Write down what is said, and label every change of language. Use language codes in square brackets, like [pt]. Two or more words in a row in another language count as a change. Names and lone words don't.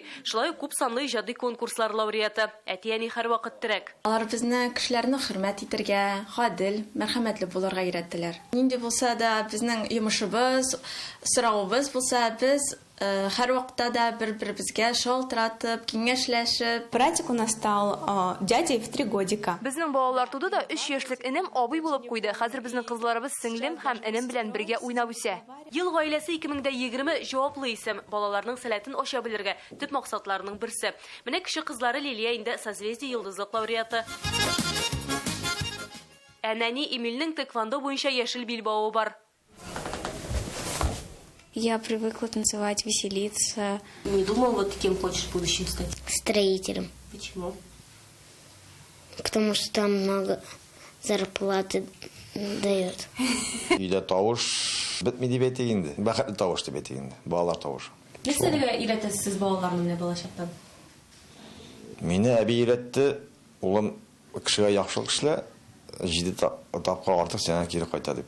[tt] Шулай күп санлы иҗади конкурслар лауреаты. Әти-әни һәрвакыт терәк. Алар безне кешеләрне хөрмәт итәргә, гадел, мәрхәмәтле булырга өйрәттеләр. Нинди булса да безнең йомышыбыз, соравыбыз булса, без һәр вакытта да бер-беребезгә шалтыратып, киңәшләшеп. [ru] Братик у нас стал дядей в 3 годика. [tt] Безнең балалар туды да 3 яшьлек энем абый булып куйды. Хәзер безнең кызларыбыз сеңлем һәм энем белән бергә уйнап үсә. Ел гаиләсе 2020 җаваплы исем. Балаларның сәләтен ача белергә төп максатларының берсе. Менә кеше кызлары Лилия инде созвездие йолдызлык лауреаты. Әнәни Эмильнең тэквондо буенча яшел билбавы бар. [ru] Я привыкла танцевать, веселиться. Не думал, вот кем хочешь в будущем стать? Строителем. Почему? Потому что там много зарплаты дает. [tt] Үйдә тавыш бетмиди бит инде. Бәхетле тавыш дип бит инде. Балалар тавышы. Нәрсәгә өйрәтәсез балаларны менә балачактан? Мине әби өйрәтте. Улым кешегә яхшылык эшлә. 7 тапка артык сәнә кире кайта дип.